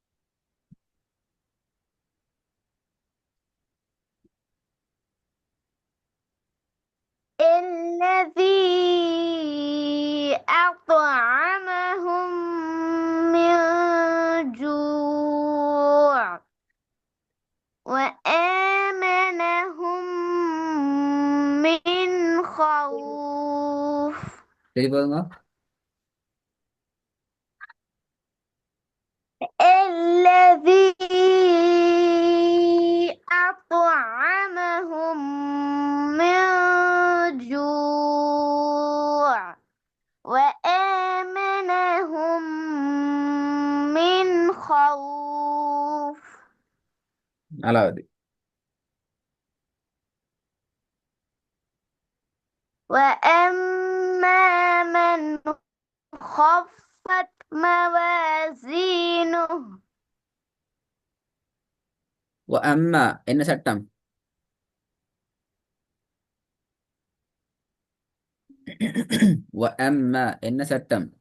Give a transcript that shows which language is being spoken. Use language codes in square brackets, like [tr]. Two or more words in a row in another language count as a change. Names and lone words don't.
[ar] الذي أطعمهم من جوع وآمنهم من خوف. [ta] திருப்பி போதுங்க. [ar] الذي أطعمهم من جوع وآمنهم من خوف. [ta] நாலாவது [ar] وأما من خفت موازينه. [ta] وأما என்ன சட்டம்? وأما என்ன சட்டம்?